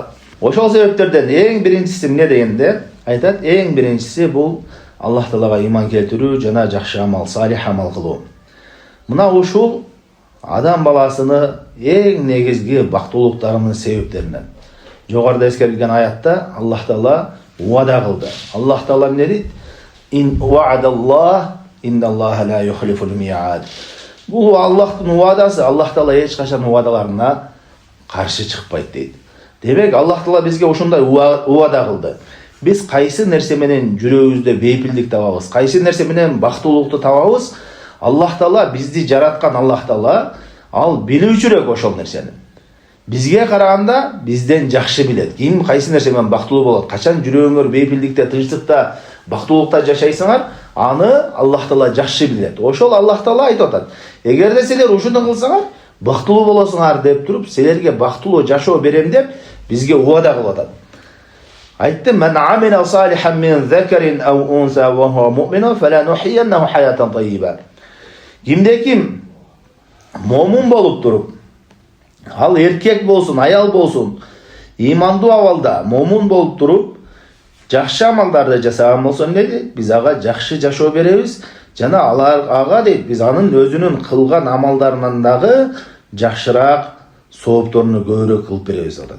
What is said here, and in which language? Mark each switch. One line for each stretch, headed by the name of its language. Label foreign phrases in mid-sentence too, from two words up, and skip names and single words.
Kyrgyz: Ошол себептерден эң биринчиси эмне дегенде айтат, эң биринчиси бул Аллах Таалага иман келтирүү жана жакшы амал, салих амал кылуу. Мына ушул адам баласыны эң негизги бактылуулуктарынын себептеринен. Жогоруда эскерилген аятта Аллах Таала уада кылды. Аллах Таала эмне дейт?
Arabic: إن وعد الله إن الله لا يخلف الميعاد.
Kyrgyz: Бул Аллахтын уадасы, Аллах Таала эч качан уадаларына каршы чыкпайт дейт. Демек Аллах Таала бизге ушундай уада кылды. Биз кайсы нерсе менен жүрөгүбүздө бейпилдик табабыз, кайсы нерсе менен бактылуулукту табабыз, Аллах Таала бизди жараткан Аллах Таала ал билүүчүрөөк ошол нерсени. Бизге караганда бизден жакшы билет. Ким кайсы нерсе менен бактылуу болот, качан жүрөгүңөр бейпилдикте, тынчтыкта, бактылуулукта жашайсыңар, аны Аллах Таала жакшы билет. Ошол Аллах Таала айтып атат: "Эгерде силер ушуну кылсаңар, бактылуу болосуңар" деп туруп, силерге бактылуу жашоо берем деп бизге уада кылып атат.
Arabic: Айтты: "من عمل صالحا من ذكر أو أنثى وهو مؤمن فلنحيينه حياة طيبة."
Kyrgyz: Кимде-ким момун болуп туруп, ал эркек болсун, аял болсун, имандуу абалда момун болуп туруп, жакшы амалдарды жасаган болсо эмне дейт? Биз ага жакшы жашоо беребиз. Жана ага дейт, биз анын өзүнүн кылган амалдарынан дагы жакшыраак соопторуну көбүрөөк кылып беребиз атат.